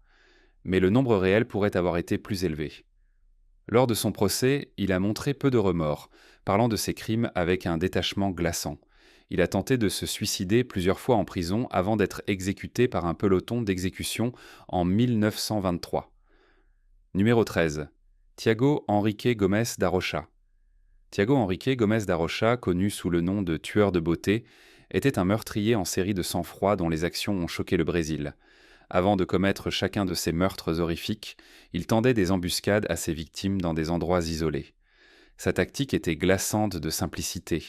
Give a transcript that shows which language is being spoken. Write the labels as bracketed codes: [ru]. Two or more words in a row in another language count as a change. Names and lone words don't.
[fr] Mais le nombre réel pourrait avoir été plus élevé. Lors de son procès, il a montré peu de remords, parlant de ses crimes avec un détachement glaçant. Il a tenté de se suicider plusieurs fois en prison avant d'être exécuté par un peloton d'exécution en 1923. Numéro 13. Thiago Henrique Gomes da Rocha. Thiago Henrique Gomes da Rocha, connu sous le nom de tueur de beauté, était un meurtrier en série de sang-froid dont les actions ont choqué le Brésil. Avant de commettre chacun de ces meurtres horrifiques, il tendait des embuscades à ses victimes dans des endroits isolés. Sa tactique était glaçante de simplicité.